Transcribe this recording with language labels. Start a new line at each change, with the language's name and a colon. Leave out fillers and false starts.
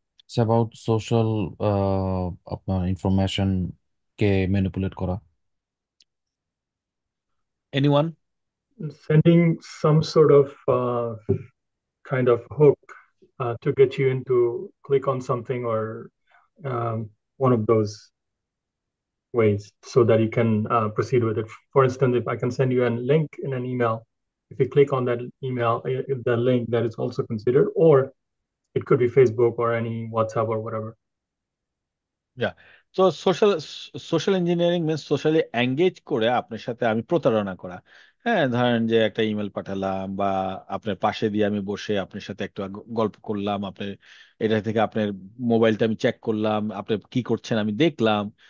English: it's about social
Bangla: আপনার information কে manipulate করা।
English: Anyone? Sending some sort of kind of hook to get you into click on something or one of those ways so that you can proceed with it. For instance, if I can send you a link in an email, if you click on that email, the link that is also considered, or it could be Facebook or any WhatsApp or whatever. Yeah.
Bangla: তো social engineering means socially engage করে আপনার সাথে আমি প্রতারণা করা। হ্যাঁ, ধরেন যে একটা ইমেল পাঠালাম, বা আপনার পাশে দিয়ে আমি বসে আপনার সাথে একটু গল্প করলাম, আপনার এটা থেকে আপনার মোবাইলটা আমি চেক করলাম, আপনি কি করছেন আমি দেখলাম।